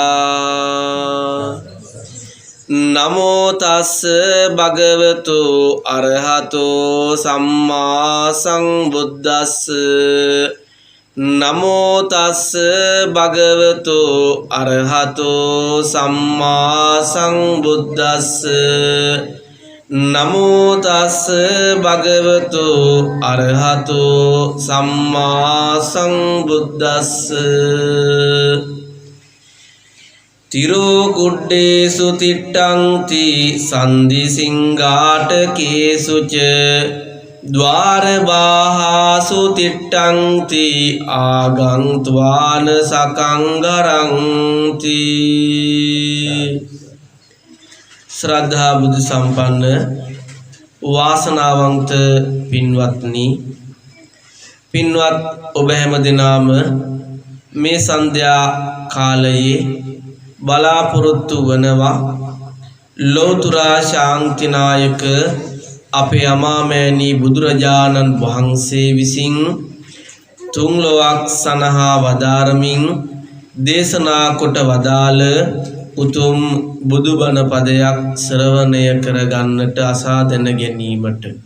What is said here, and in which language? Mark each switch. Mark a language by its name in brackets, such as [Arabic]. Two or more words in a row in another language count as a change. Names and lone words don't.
[Pali] นะโมตัสสะภะคะวะโตอะระหะโตสัมมาสัมพุทธัสสะนะโมตัสสะภะคะวะโตอะระหะโตสัมมาสัมพุทธัสสะนะโมตัสสะภะคะวะโตอะระหะโตสัมมาสัมพุทธัสสะ ติโรกุดเดสุติตังติสันดิสิงฆาทเกสุเจ द्वार बाहासु तिट्टन्ति आगन्त्वान सकंगरन्ति [Sinhala] ශ්‍රද්ධා බුද්ධ සම්පන්න වාසනාවන්ත පින්වත්නි පින්වත ඔබ හැම දිනම මේ සන්ධ්‍යා කාලයේ බලාපොරොත්තු වනවා ලෝතුරා ශාන්තිනායක අපේ අමාමෑණී බුදුරජාණන් වහන්සේ විසින් තුන් ලොවක් සනහා වදාරමින් දේශනා කොට වදාළ උතුම් බුදුබණ පදයක් ශ්‍රවණය කරගන්නට අසා දැන ගැනීමට